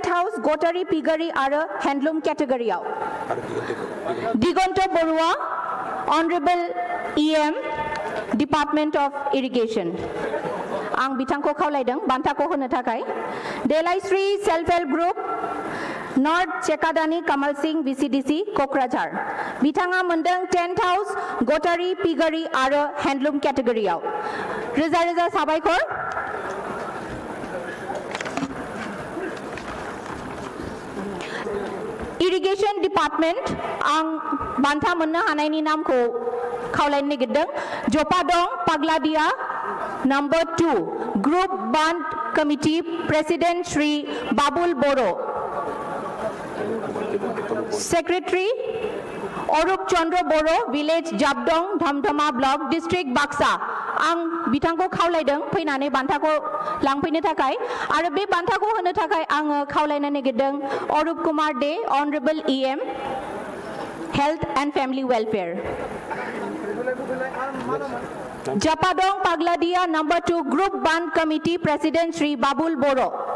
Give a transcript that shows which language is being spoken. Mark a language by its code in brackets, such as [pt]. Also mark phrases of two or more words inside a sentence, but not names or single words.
[brx] हाउस गटारी पिगारी आरो हैंडलूम केटेगरियाव दिगन्त बरुवा [en] honourable EM Department of Irrigation [brx] आं बिथांखौ खावलायदों बान्थाखौ होनो थाखाय देलायश्री सेल्फ हेल्प ग्रुप नॉर्थ चेकादानी कमल सिंह VCDC कोकराझार बिथाङा मोनदों [en] tent house [brx] गटारी पिगारी आरो हैंडलूम केटेगरियाव रोजा रोजा साबायखर [en] irrigation department [brx] आं बान्था मोननो हानायनि नामखौ खावलायनो नागिरदों जपादं पागलादिया नंबर 2 ग्रुप बांध [en] committee president [brx] श्री बाबुल बोरो सेक्रेटरी अरूप चंद्र बोरो विलेज जाबदं धमधमा [en] block district [brx] बाक्सा आं बिथांखौ खावलायदों फैनानै बान्थाखौ लांफैनो थाखाय आरो बे बान्थाखौ होनो थाखाय आङो खावलायनो नागिरदों अरूप कुमार दे [en] honourable EM Health and Family Welfare [brx] जपादं पागलादिया नंबर 2 ग्रुप बांध [en] committee president [brx] श्री बाबुल बोरो